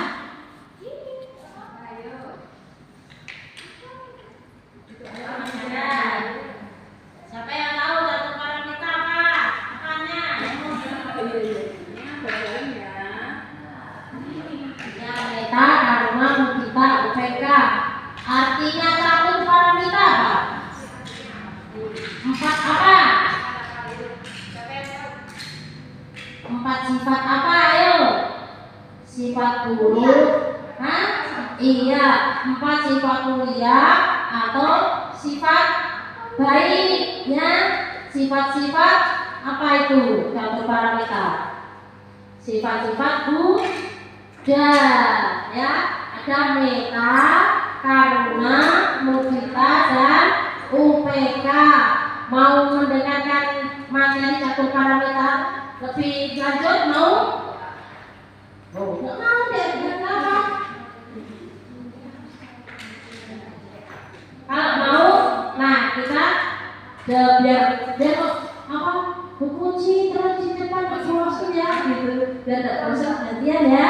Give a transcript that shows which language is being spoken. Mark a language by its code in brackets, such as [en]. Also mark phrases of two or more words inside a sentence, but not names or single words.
[id] Mas Anda. Siapa yang tahu catur paramita apa? Apanya? Ya, meta, karuna, mudita, UPK. Artinya catur paramita apa? 4 apa? 4 sifat apa? Ayo. Sifat buruk. Hah? Iya, 4 sifat mulia atau sifat baik ya. Sifat-sifat Apa itu catur paramita? Sifat-sifat Buddha, ya. Ada meta, karuna, mudita, dan UPK. Mau mendengarkan materi catur paramita lebih lanjut? Mau? Nggak mau deh, kenapa? Kalau mau, nah kita biar apa berkunci terus di depan waktu ya gitu, biar tidak bosan gantian ya.